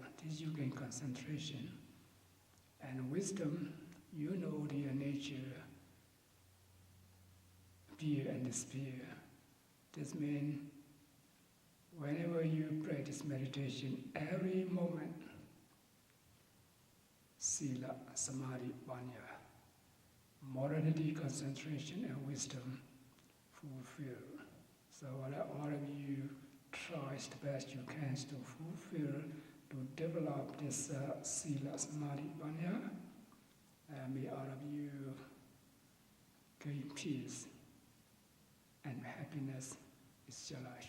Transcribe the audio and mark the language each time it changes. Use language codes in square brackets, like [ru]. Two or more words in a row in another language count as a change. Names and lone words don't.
[en] This you gain concentration. And wisdom, you know their nature, appear and disappear. This means whenever you practice meditation, every moment, [pi] sila, samadhi, panya, [en] morality, concentration, and wisdom fulfill. So all of you try the best you can to fulfill, to develop this [pi] sila, samadhi, panya, [en] and may all of you gain peace and happiness is your life.